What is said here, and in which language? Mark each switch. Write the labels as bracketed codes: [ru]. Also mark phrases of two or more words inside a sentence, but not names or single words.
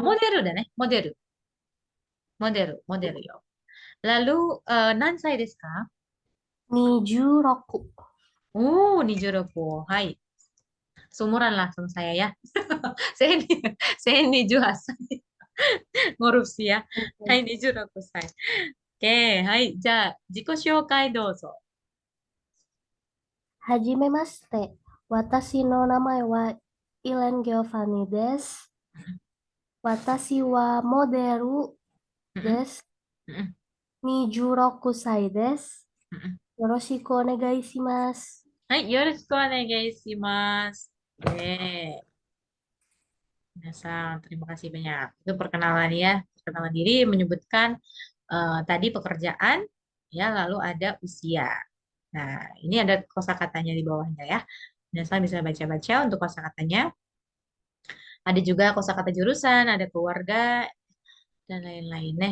[ja] モデルだね。モデル。モデル、モデルよ。Lalu, 何歳ですか？ 26、 26. Hai. [id] Seumuran lah sama saya ya. Saya ini, saya 28歳. Ngorupsi ya. [ja] Hai, 26歳. Oke, hai. じゃあ、自己紹介どうぞ。はじめまして。私の名前はイレン・ギョファニです。私はモデルです。26歳です。よろしくお願いします。はい、よろしくお願いします。Minasan, [id] terima kasih banyak. Itu perkenalan ya, perkenalan diri menyebutkan tadi pekerjaan, ya, lalu ada usia. Nah, ini ada kosakatanya di bawahnya ya. Minasan bisa baca-baca untuk kosakatanya. Ada juga kosakata jurusan, ada keluarga, dan lain-lainnya.